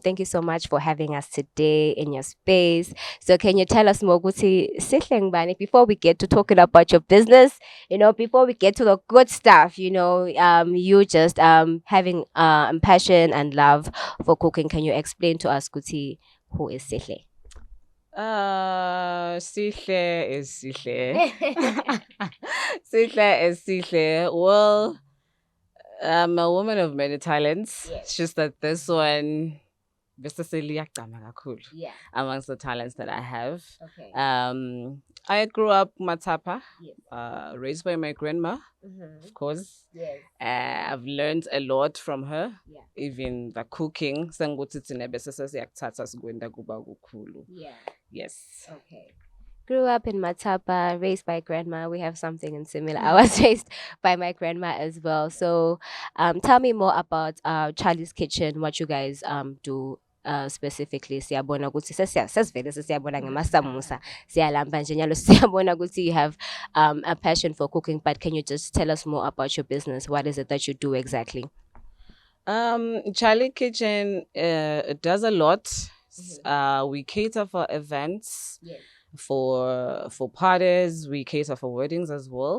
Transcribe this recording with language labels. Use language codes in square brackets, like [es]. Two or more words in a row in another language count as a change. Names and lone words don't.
[en] Thank you so much for having us today in your space. So can you tell us more, Guti Sihle Ngubani, before we get to talking about your business, before we get to the good stuff, you just having passion and love for cooking. Can you explain to us, Guti, who is Sihle? Sihle is Sihle. Sihle is Sihle. Well, I'm a woman of many talents. Yes. It's just that this one, kakhulu Yeah. amongst the talents that I have. Okay. I grew up Matapa, Yes. raised by my grandma, of course. Yes. I've learned a lot from her. Yeah. Even the cooking. [zu] Sanguthi thina bese sesiyakuthatha sikwenda kuba kukhulu. [en] Yeah. Yes. Okay. Grew up in Matapa, raised by grandma. We have something in similar. I was raised by my grandma as well. So, tell me more about Charlie's Kitchen. What you guys do specifically. [zu] Siyabona ukuthi sesivele siyabona ngamasamusa. Siyalamba nje nyalo siyabona ukuthi [en] you have a passion for cooking. But can you just tell us more about your business? What is it that you do exactly? Charlie Kitchen does a lot. We cater for events. Yes. For parties, we cater for weddings as well.